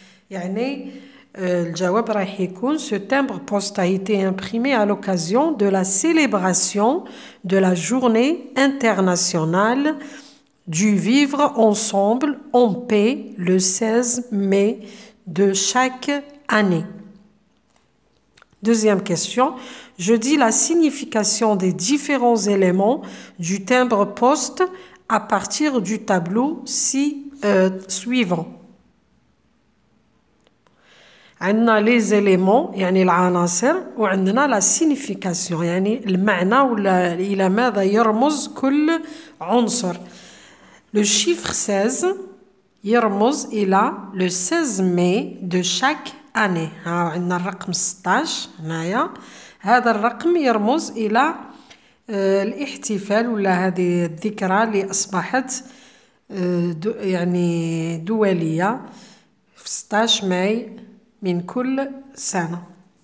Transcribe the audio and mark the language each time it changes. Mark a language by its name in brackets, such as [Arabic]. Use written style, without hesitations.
[Arabic] يعني الجواب راح يكون [French] ce timbre-poste a été imprimé à l'occasion de la célébration de la journée internationale du vivre ensemble en paix le 16 mai de chaque année. Deuxième question. Je dis la signification des différents éléments du timbre-poste à partir du tableau suivant. [Arabic] عندنا [French] les éléments [Arabic] يعني العناصر وعندنا [French] la signification [Arabic] يعني المعنى ولا إلى ماذا يرمز كل عنصر. [French] Le chiffre 16 [Arabic] يرمز إلى [French] le 16 mai de chaque année. [Arabic] عندنا الرقم 16 هنايا. هذا الرقم يرمز إلى الاحتفال ولا هذه الذكرى اللي أصبحت يعني دولية في 16 ماي من كل سنة.